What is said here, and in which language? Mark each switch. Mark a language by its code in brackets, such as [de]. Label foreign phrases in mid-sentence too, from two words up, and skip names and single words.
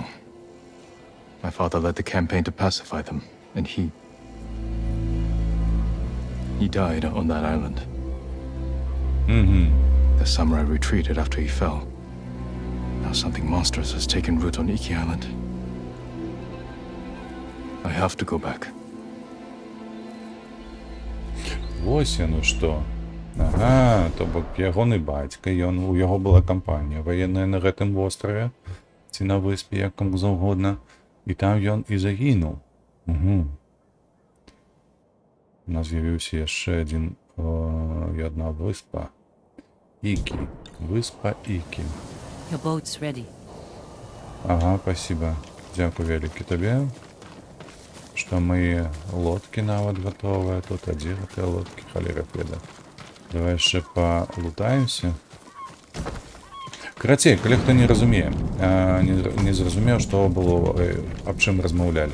[en] My father led the campaign to pacify them, and he died on that island. The samurai retreated after he fell. Now something monstrous has taken root on Iki Island. I have to go back. [be] Ось яно што. Ага, то бок ягоны бацька, у яго была кампанія ваенная на гэтым востраве, ці на выспе, як каму заўгодна, і там ён і загінуў. Угу. У нас з'явіўся яшчэ одна выспа. Ікі. Выспа Ікі. [en] Your boat's ready. [ru] Ага, спасибо. [be] Дзякую вялікі табе, што мае лодкі нават гатовыя. Тут адзі гэтыя лодкі, халера веда. Давай яшчэ палутаемся. Карацей, калі хто не разумее, не зразумеў, што было, аб чым размаўлялі.